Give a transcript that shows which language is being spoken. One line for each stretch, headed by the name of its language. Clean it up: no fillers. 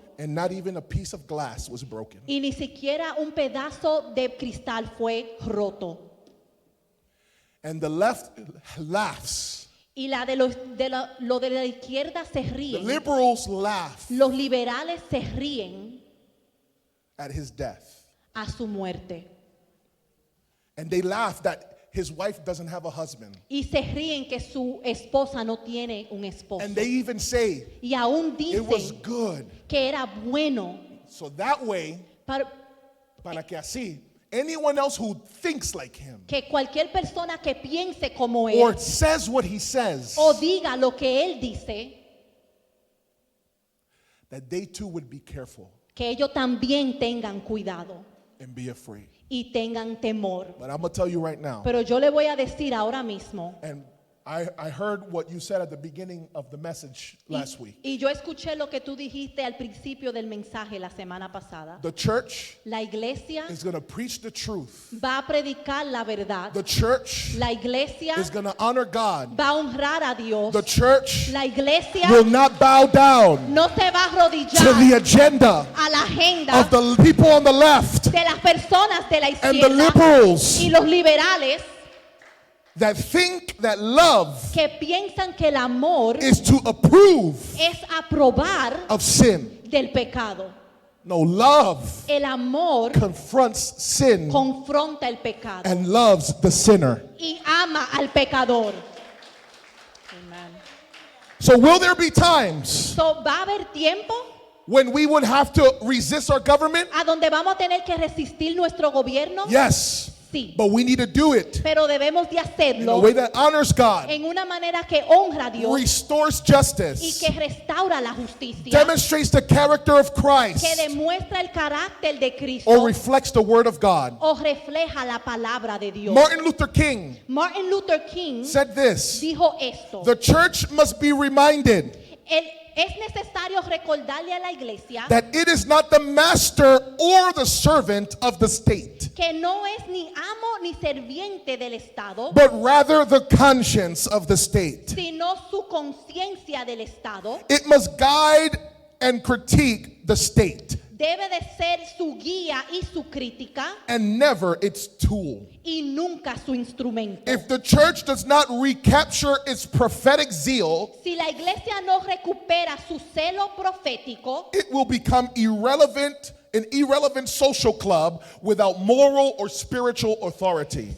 English: and not even a piece of glass was broken.
Spanish: y ni siquiera un pedazo de cristal fue roto.
English: And the left laughs.
Spanish: Y lo de la izquierda se
English: The
Spanish: ríen.
English: liberals laugh
Spanish: Los liberales se ríen
English: at his death.
Spanish: a su muerte.
English: And they laugh that his wife doesn't have a husband.
Spanish: Y se ríen que su esposa no tiene un esposo.
English: And they even say
Spanish: Y aún
English: it was
Spanish: dicen
English: good.
Spanish: que era bueno
English: So that way,
Spanish: para para que así,
English: anyone else who thinks like him
Spanish: que cualquier persona que piense como
English: or
Spanish: él
English: says what he says,
Spanish: o diga lo que él dice,
English: that they too would be careful.
Spanish: que ellos también tengan cuidado.
English: and be afraid.
Spanish: y tengan temor.
English: But I'm going to tell you right now,
Spanish: Pero yo le voy a decir ahora mismo,
English: and I heard what you said at the beginning of the message last week.
Spanish: y yo escuché lo que tú dijiste al principio del mensaje la semana pasada.
English: The church
Spanish: La iglesia
English: is going to preach the truth.
Spanish: va a predicar la verdad.
English: The church
Spanish: La iglesia
English: is going to honor God.
Spanish: va a honrar a Dios.
English: The church
Spanish: La iglesia
English: will not bow down
Spanish: no se va a
English: to
Spanish: arrodillar
English: the agenda
Spanish: a la agenda
English: of the people on the left
Spanish: de las personas de la
English: and the
Spanish: izquierda
English: liberals
Spanish: y los liberales
English: that think that love
Spanish: que piensan que el amor
English: is to approve
Spanish: es aprobar
English: of sin.
Spanish: del pecado.
English: No, love
Spanish: El amor
English: confronts sin
Spanish: confronta el pecado
English: and loves the sinner.
Spanish: y ama al pecador. Amen.
English: So will there be times
Spanish: So, ¿va a haber tiempo
English: when we would have to resist our government?
Spanish: a donde vamos a tener que resistir nuestro gobierno?
English: Yes,
Spanish: Sí,
English: but we need to do it
Spanish: pero debemos de
English: in a
Spanish: hacerlo
English: way that honors God,
Spanish: en una manera que honra a Dios
English: restores
Spanish: y
English: justice,
Spanish: que restaura la justicia,
English: demonstrates the character of
Spanish: que
English: Christ,
Spanish: demuestra el carácter de Cristo
English: or reflects the word of God.
Spanish: o refleja la palabra de Dios.
English: Martin Luther King
Spanish: Martin Luther King
English: said this:
Spanish: dijo esto:
English: the church must be reminded
Spanish: es necesario recordarle a la iglesia
English: that it is not the master or the servant of the state,
Spanish: que no es ni amo ni serviente del Estado,
English: but rather the conscience of the state.
Spanish: sino su conciencia del Estado.
English: It must guide and critique the state,
Spanish: Debe de ser su guía y su crítica
English: and never its tool.
Spanish: y nunca su instrumento.
English: If the church does not recapture its prophetic zeal,
Spanish: Si la iglesia no recupera su celo profético,
English: it will become an irrelevant social club without moral or spiritual authority.